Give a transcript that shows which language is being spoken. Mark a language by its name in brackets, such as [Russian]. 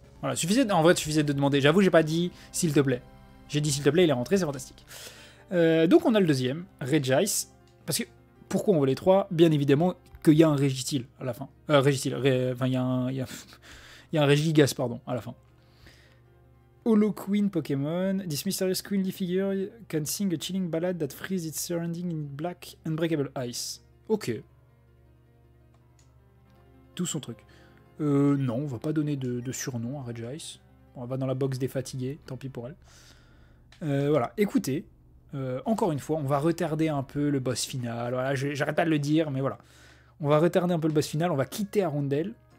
[French] Voilà, en vrai, suffisait de demander. J'avoue, j'ai pas dit s'il te plaît. J'ai dit s'il te plaît, il est rentré, c'est fantastique. Donc on a le deuxième, Regice. Parce que, pourquoi on veut les trois? Bien évidemment qu'il y a un Registeel à la fin. Enfin, il y a un Regigigas, pardon, à la fin. [English] Holo Queen Pokémon. This mysterious queenly figure can sing a chilling ballad that frees its surrounding in black unbreakable ice. [French] Ok. Tout son truc. Non, on va pas donner de surnom à Regice. On va dans la box des fatigués, tant pis pour elle. Voilà, écoutez. Encore une fois, on va retarder un peu le boss final. Voilà, j'arrête pas de le dire, mais voilà. On va retarder un peu le boss final. On va quitter Arundel.